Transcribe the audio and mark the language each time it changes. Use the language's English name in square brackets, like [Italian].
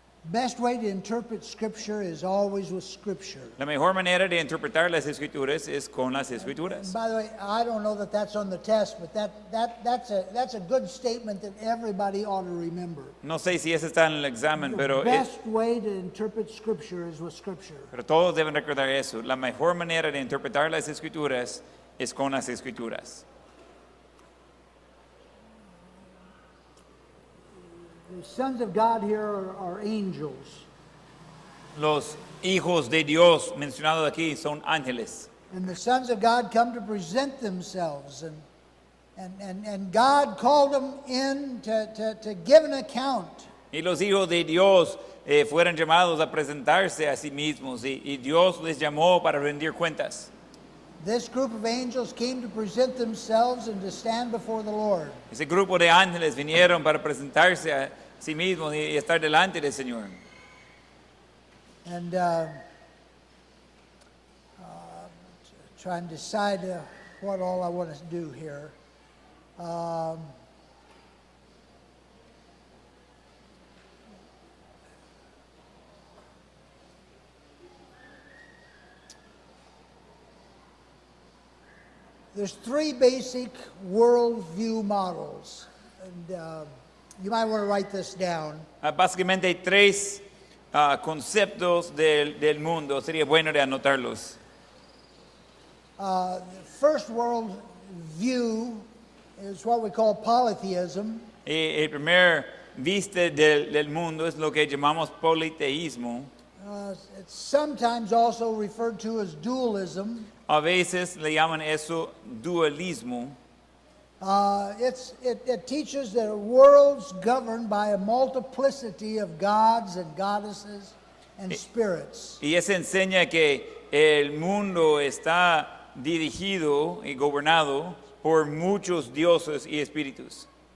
[English] Best way to interpret Scripture is always with Scripture. [Spanish] La mejor manera de interpretar las escrituras es con las [English] And [Spanish] escrituras. [English] by the way, I don't know that that's on the test, but that's a good statement that everybody ought to remember. [Spanish] No sé si eso está en el examen, [English] The [Spanish] pero [English] best way to interpret Scripture is with Scripture. [Spanish] todos deben recordar eso. La mejor manera de interpretar las escrituras es con las escrituras. [English] The sons of God here are angels, [Spanish] Los hijos de Dios mencionados aquí son ángeles. [English] and the sons of God come to present themselves, and God called them in to give an account. [Spanish] Y los hijos de Dios fueron llamados a presentarse a sí mismos y Dios les llamó para rendir cuentas. [English] This group of angels came to present themselves and to stand before the Lord. [Spanish] Ese grupo de ángeles vinieron para presentarse a sí mismos y estar delante del Señor. [English] And try and decide what all I want to do here. There's three basic worldview models, and you might want to write this down. [Spanish] Básicamente hay tres conceptos del mundo, sería bueno de anotarlos. [English] The first world view is what we call polytheism. [Spanish] El primer viste del mundo es lo que llamamos politeísmo. [English] It's sometimes also referred to as dualism. [Spanish] A veces le llaman eso dualismo. [English] It teaches that a world's governed by a multiplicity of gods and goddesses and spirits. [Spanish] Y eso enseña que el mundo está dirigido y gobernado por muchos dioses y espíritus.